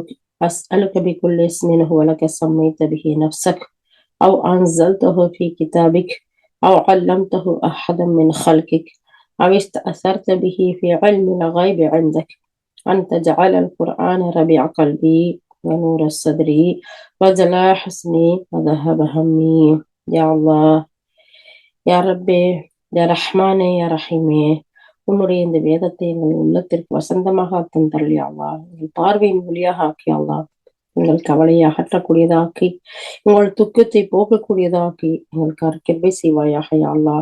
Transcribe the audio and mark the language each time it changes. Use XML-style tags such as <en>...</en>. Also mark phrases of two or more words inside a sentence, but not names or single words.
<ar>أسألك بكل اسم هو لك سميت به نفسك أو أنزلته في كتابك أو علمته أحدا من خلقك أو استأثرت به في علم الغيب عندك، أن تجعل القرآن ربيع قلبي ونور الصدر وجلاء حزني وذهب همي. يا الله،</ar> <ta>யா ரப்பே, யா ரஹ்மானே, யா ரஹீமே, உன்னுடைய இந்த வேதத்தை எங்கள் உள்ளத்திற்கு வசந்தமாக தந்தருள்</ta> <ar>يا الله.</ar> <ta>எங்கள் பார்வையின் ஒளியாக ஆக்கி அல்லாஹ். எங்கள் கவலையை அகற்றக்கூடியதாக்கி, உங்கள் துக்கத்தை போக்கக்கூடியதாக்கி, எங்களுக்கு கிருபை செய்வாயாக</ta> <ar>يا الله.</ar>